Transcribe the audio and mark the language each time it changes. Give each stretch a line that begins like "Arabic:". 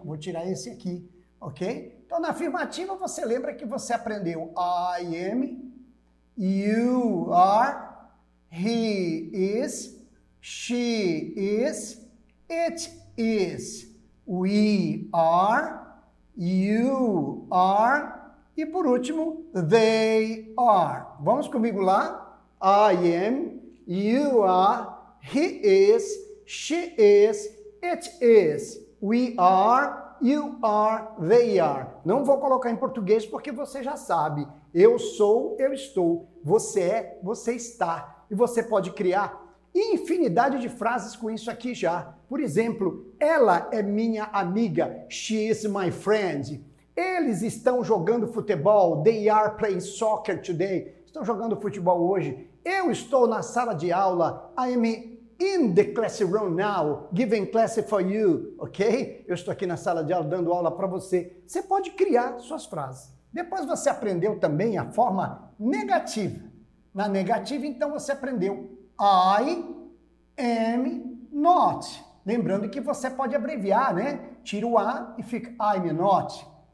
Portuguese: Vou tirar esse aqui, ok? Então, na afirmativa, você lembra que você aprendeu
English: I am, you are, he is, she is, it is, we are, you are
Portuguese: e por último,
English: they are.
Portuguese: Vamos comigo lá?
English: I am, you are, he is, she is, it is, we are, you are, they are.
Portuguese: Não vou colocar em português porque você já sabe. Eu sou, eu estou. Você é, você está. E você pode criar infinidade de frases com isso aqui já. Por exemplo, ela é minha amiga.
English: She is my friend.
Portuguese: Eles estão jogando futebol.
English: They are playing soccer today.
Portuguese: Estão jogando futebol hoje. Eu estou na sala de aula.
English: I am in the classroom now, giving class for you, ok?
Portuguese: Eu estou aqui na sala de aula dando aula para você. Você pode criar suas frases. Depois você aprendeu também a forma negativa. Na negativa, então, você aprendeu
English: I am not.
Portuguese: Lembrando que você pode abreviar, né? Tira o A e fica
English: I'm not.